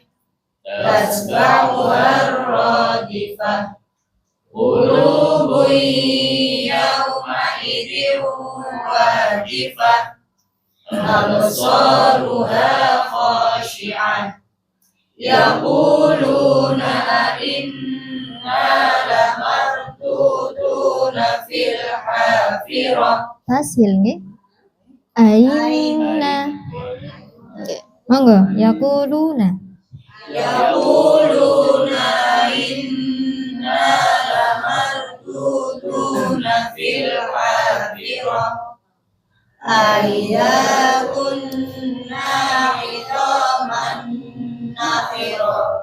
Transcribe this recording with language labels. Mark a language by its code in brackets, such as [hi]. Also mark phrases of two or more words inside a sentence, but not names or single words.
[ar] تتبعها الرادفة قلوب يومئذ واجفة أبصارها خاشعة يقولون أئنا لمردودون في الحافرة. [jv] Fasil nggih. Aina. Nggih. Monggo yaquluna. [ar] يقولون إنا لمردودون في الحافرة أإذا كنا عظاما نخرة